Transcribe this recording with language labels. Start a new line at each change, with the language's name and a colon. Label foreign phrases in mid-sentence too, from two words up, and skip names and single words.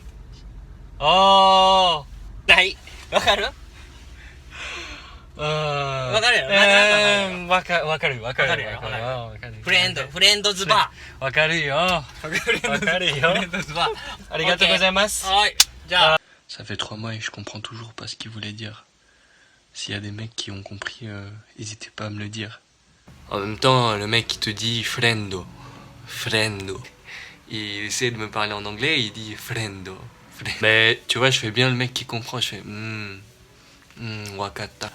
Japanese: Oh! ーないわかるわかるよわかるわかるよフレンドズバわかるよーフレンドズバーありがとうございますはいじゃあ
French: Ça fait 3 mois et je comprends toujours pas ce qu'il voulait dire. S'il y a des mecs qui ont compris, n'hésitez pas à me le dire. En même temps, le mec qui te dit friendo, il essaie de me parler en anglais, il dit friendo. Mais tu vois, je fais bien le mec qui comprend, je fais wakata.